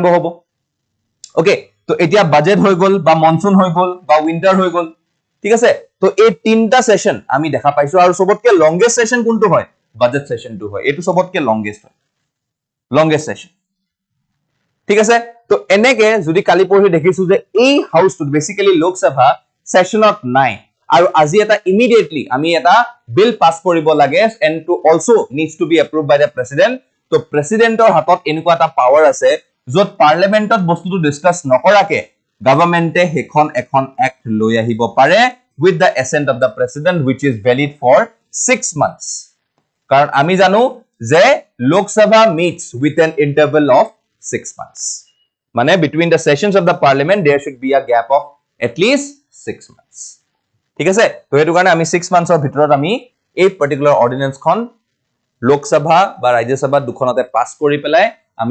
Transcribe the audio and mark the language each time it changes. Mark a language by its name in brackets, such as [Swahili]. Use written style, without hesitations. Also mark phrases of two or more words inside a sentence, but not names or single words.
[Assamese] হ'ব ওকে তো এতিয়া বাজেট হৈ গল বা মনসুন হৈ গল বা উইন্টাৰ হৈ গল ঠিক আছে তো এই তিনটা সেশন আমি দেখা পাইছো আৰু সবতকে [English] longest session [Assamese] কোনটো হয় বাজেট সেশনটো হয় এটো সবতকে লংগেস্ট হয় [English] longest session [Assamese] ঠিক আছে তো এনেকে যদি কালি পঢ়ি দেখিছো যে এই হাউসটো বেসিক্যালি লোকসভা সেশনত নাই আৰু আজি এটা ইমিডিয়েটলি আমি এটা বিল পাস কৰিব লাগে [English] and to also needs to be approved by the president [Assamese] তো প্ৰেসিডেন্টৰ হাতত এনেকুৱা এটা পাৱাৰ আছে যত পাৰ্লিমেন্টত বস্তুটো ডিসকাস নকৰাকে গভৰ্নমেন্টে হেখন এখন এক্ট লৈ আহিব পাৰে [English] with the assent of the president which is valid for 6 months [Assamese] কাৰণ আমি জানো [English] যে লোকসভা meets with an interval of 6 months মানে between the sessions of the parliament there should be a gap of at least 6 months [Assamese] ঠিক আছে তো হেতু কাৰণে আমি 6 months ৰ ভিতৰত আমি এই [English] particular ordinance [Assamese] খন লোকসভা বা ৰাজ্যসভা দুখনতে পাস কৰি পেলাই আমি